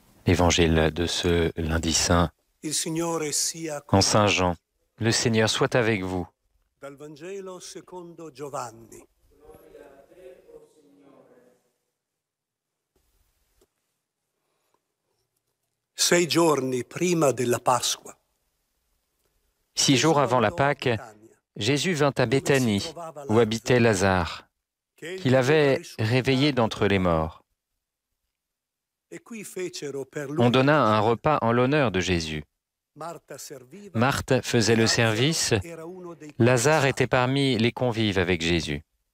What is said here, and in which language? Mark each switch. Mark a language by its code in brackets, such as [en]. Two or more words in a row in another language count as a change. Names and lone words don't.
[fr] Évangile de ce lundi saint en Saint Jean. Le Seigneur soit avec vous. [it] Dal Vangelo secondo Giovanni. Sei giorni prima della Pasqua. [fr] 6 jours avant la Pâque, Jésus vint à Béthanie, où habitait Lazare, qu'il avait réveillé d'entre les morts. On donna un repas en l'honneur de Jésus. Marthe faisait le service, Lazare était parmi les convives avec Jésus.